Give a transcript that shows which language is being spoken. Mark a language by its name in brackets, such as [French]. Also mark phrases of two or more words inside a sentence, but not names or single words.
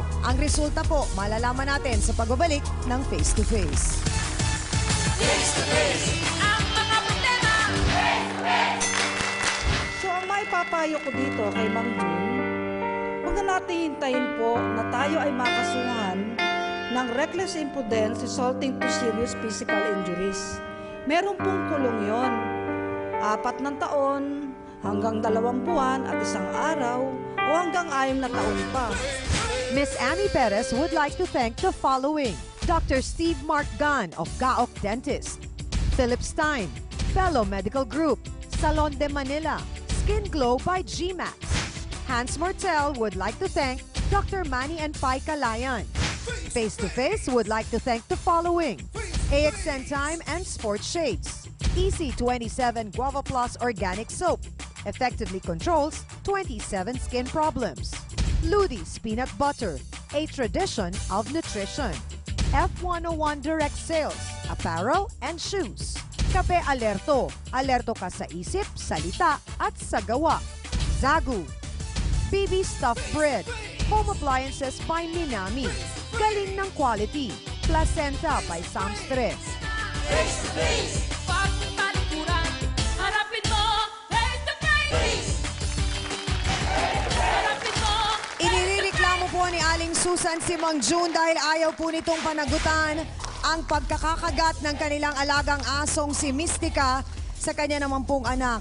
[Filipino] Ang resulta po, malalaman natin sa pagbabalik ng Face to Face. Face to Face. Ang mga problema, [English] face to face. [Filipino] So, ang maipapayo ko dito kay Mang June, Huwag na natin hintayin po na tayo ay makasuhan ng [English] reckless imprudence resulting to serious physical injuries. [Filipino] Meron pong kulong yon. 4 na taon hanggang 2 buwan at 1 araw o hanggang 6 na taon pa. [English] Miss Annie Perez would like to thank the following: Dr. Steve Mark Gunn of Gaok Dentist, Philip Stein, Fellow Medical Group, Salon de Manila, Skin Glow by GMAX. Hans Mortel would like to thank Dr. Manny and Pai Kalayan. Face to Face would like to thank the following: AXN Time and Sports Shades, Easy 27 Guava Plus Organic Soap, effectively controls 27 skin problems. Ludi's Peanut Butter, a tradition of nutrition. F101 Direct Sales, apparel and shoes. [Filipino] Kape Alerto, alerto ka sa isip, salita at sa gawa. [English] Zagu, BB Stuffed Bread, home appliances by Minami. [Filipino] Galing ng quality. Placenta by Samstres. [English] Face to face, [Filipino] pagtalikuran, harapin mo, [English] face to face. [Filipino] Harapin mo. Inireklamo po ni Aling Susan si Mang June dahil ayaw po nitong panagutan ang pagkakakagat ng kanilang alagang asong si Mystica sa kanya naman pong anak.